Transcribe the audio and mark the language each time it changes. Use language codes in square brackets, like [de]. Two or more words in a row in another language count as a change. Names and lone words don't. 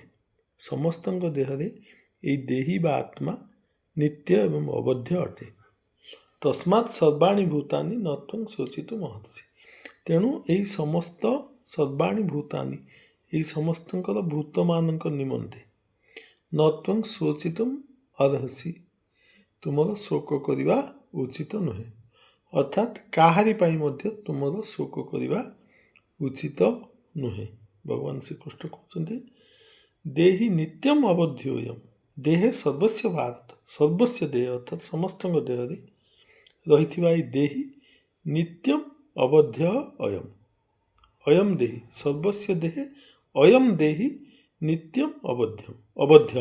[or] ସମସ୍ତ ଦେହରେ ଯହି ଦେହି ବା ଆତ୍ମା ନିତ୍ୟ ଏବଂ ଅବଧ୍ୟ ଅଟେ। [sa] तस्मात् सर्वाणि भूतानि न त्वं शोचितुमर्हसि। [or] ତେଣୁ ଯହି ସମସ୍ତ [sa] सर्वाणि भूतानि [or] ଯହି ସମସ୍ତ ଭୂତ ମାନ ନିମନ୍ତେ [sa] न त्वं शोचितुम अर्हसि [or] ତୁମର ଶୋକ କରିବା ଉଚିତ ନୁହେଁ। ଅର୍ଥାତ କାହାରି ପାଇଁ ମଧ୍ୟ ତୁମର ଶୋକ କରିବା ଉଚିତ ନୁହେଁ। ଭଗବାନ ଶ୍ରୀକୃଷ୍ଣ କହନ୍ତେ [sa] देहि नित्यम अबध्योयम देहे सर्वस्य भारत। सर्वस्य देह [or] ଅର୍ଥାତ ସମସ୍ତ ଦେହରେ ରହି [sa] देहि नित्यम अबध्य अयम अयम देहि सर्वस्य देहे अयम देहि नित्यम अबध्य।